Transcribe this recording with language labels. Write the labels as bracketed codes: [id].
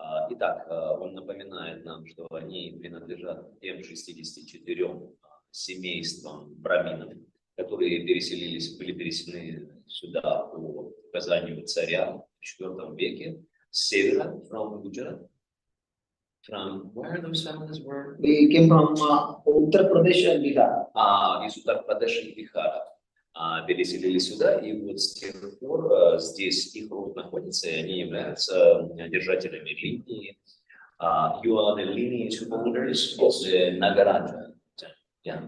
[ru] Итак, он напоминает нам, что они принадлежат тем 64 семействам браминов, которые были переселены сюда по указанию царя в IV веке с севера, [en] from Gujarat. From where those families were? We came from Uttar Pradesh and Bihar. [ru] Из Уттар-Прадеша и Бихара. Переселились сюда, и вот с тех пор здесь их род находится, и они являются держателями линии. [en] You are the lineage holders of the Nagaraja. Yeah.